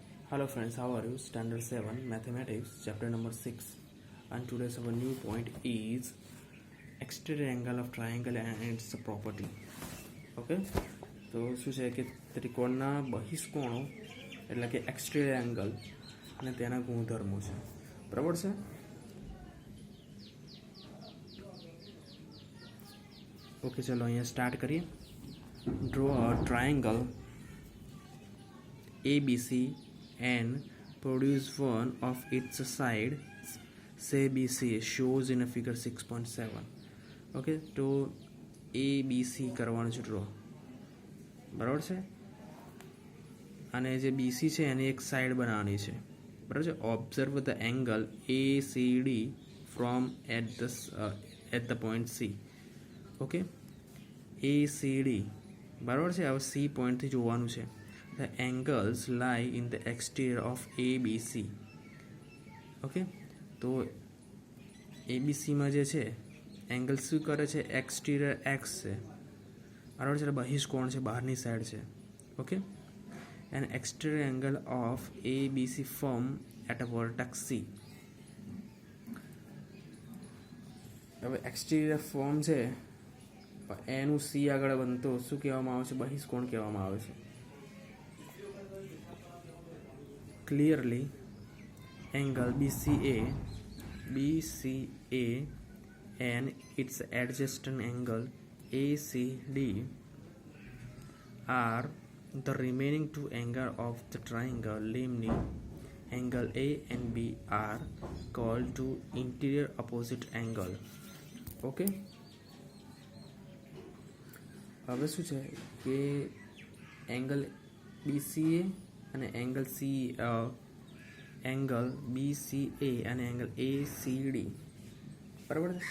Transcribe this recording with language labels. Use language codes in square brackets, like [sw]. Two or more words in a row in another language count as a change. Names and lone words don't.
[en] Hello friends, how are you? Standard 7 Mathematics, chapter number 6. And today's our new point is exterior angle of triangle and its property. [gu] ઓકે તો શું છે કે ત્રિકોણના બહિષ્કોણો એટલે કે [en] exterior angle [gu] અને તેના ગુણધર્મો છે. બરાબર છે. ઓકે ચલો અહીંયા સ્ટાર્ટ કરીએ. [en] draw a triangle ABC and produce one of its sides, say BC, shows in a figure 6.7. [gu] ઓકે તો ABC કરવાનું છે ડ્રો. બરાબર છે. અને જે BC છે એની એક સાઈડ બનાવવાની છે. બરાબર છે. [en] observe the angle ACD from at the point C. [gu] ઓકે ACD બરાબર છે. હવે C પોઈન્ટથી જોવાનું છે. [en] The angles lie in the exterior of ABC. [gu] ઓકે તો ABCમાં જે છે એંગલ શું કરે છે? એક્સટિરિયર X છે. બરાબર છે. બહિષ્કોણ છે, બહારની સાઈડ છે. [en] okay and exterior angle of ABC form at a vertex C. [gu] હવે [en] exterior form [gu] છે એનું C આગળ બનતો શું કહેવામાં આવે છે? બહિષ્કોણ કહેવામાં આવે છે. [en] Clearly, angle BCA and its adjacent angle ACD are the remaining two angles of the triangle, namely angle A and B are called to interior opposite angle. [gu] Okay. હવે શું છે કે એંગલ BCA અને એંગલ BCA અને એંગલ ACD બરાબર છે.